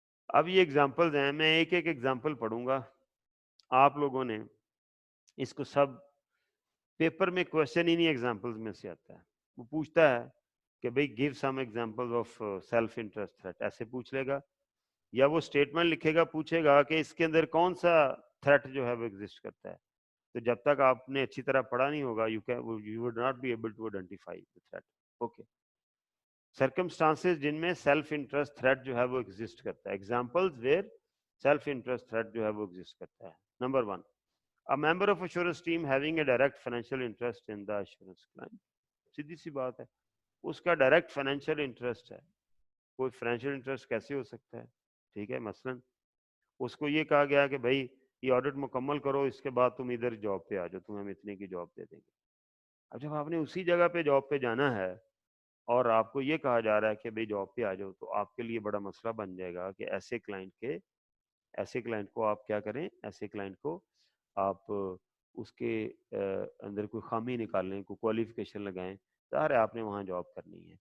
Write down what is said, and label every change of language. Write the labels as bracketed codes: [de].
[ur] اب یہ ایگزامپلز ہیں, میں ایک ایک ایگزامپل پڑھوں گا, آپ لوگوں نے اس کو سب پیپر میں کوشچن ہی نہیں ایگزامپلز میں سے آتا ہے, وہ پوچھتا ہے کہ بھئی [en] give some example of self interest threat, [ur] ایسے پوچھ لے گا, یا وہ اسٹیٹمنٹ لکھے گا, پوچھے گا کہ اس کے اندر کون سا تھریٹ جو ہے وہ ایگزسٹ کرتا ہے. تو جب تک آپ نے اچھی طرح پڑھا نہیں ہوگا [en] you would not be able to identify the threat. [ur] Okay, circumstances جن میں سیلف انٹرسٹ تھریٹ جو ہے وہ ایگزسٹ کرتا ہے, examples where self interest threat جو ہے وہ ایگزسٹ کرتا ہے. [en] Number 1, a member of assurance team having a direct financial interest in the assurance client. [ur] سیدھی سی بات ہے, اس کا ڈائریکٹ فائنینشیل انٹرسٹ ہے. کوئی فائنینشیل انٹرسٹ کیسے ہو سکتا ہے؟ ٹھیک ہے, مثلا اس کو یہ کہا گیا کہ بھائی یہ آڈٹ مکمل کرو, اس کے بعد تم ادھر جاب پہ آ جاؤ, تمہیں ہم اتنے کی جاب دے دیں گے. اب جب آپ نے اسی جگہ پہ جاب پہ جانا ہے اور آپ کو یہ کہا جا رہا ہے کہ بھائی جاب پہ آ جاؤ, تو آپ کے لیے بڑا مسئلہ بن جائے گا کہ ایسے کلائنٹ کو آپ کیا کریں, ایسے کلائنٹ کو آپ اس کے اندر کوئی خامی نکال لیں, کوئی کوالیفیکیشن لگائیں, ظاہر ہے آپ نے وہاں جاب کرنی ہے.